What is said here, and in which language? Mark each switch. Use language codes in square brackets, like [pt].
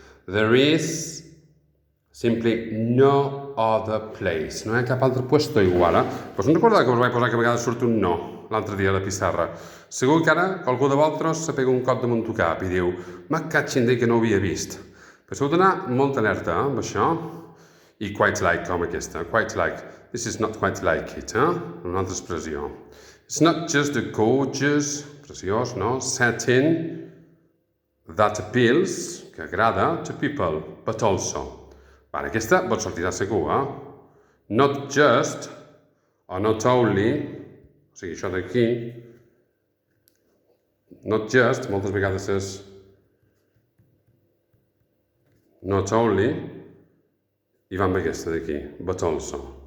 [en] There is simply no other place. [ca] No hi ha cap altre puesto igual, Pues no recordava que us vaig posar que a vegades surt un no l'altre dia a la pissarra. Segur que ara qualcú de vosaltres se pega un cop damunt el cap i diu «Me catxin dir que no ho havia vist». Però s'heu de donar molta alerta amb això. [en] I quite like com aquesta. Quite like. This is not quite like it, [ca] Una altra expressió. [en] It's not just a gorgeous, preciós, no? Setting that appeals, [ca] que agrada, [en] to people, but also [ca] Aquesta vos sortirà segur, Not just, o not only, o sigui, això d'aquí, not just, moltes vegades és not only, i va amb aquesta d'aquí, [en] but also.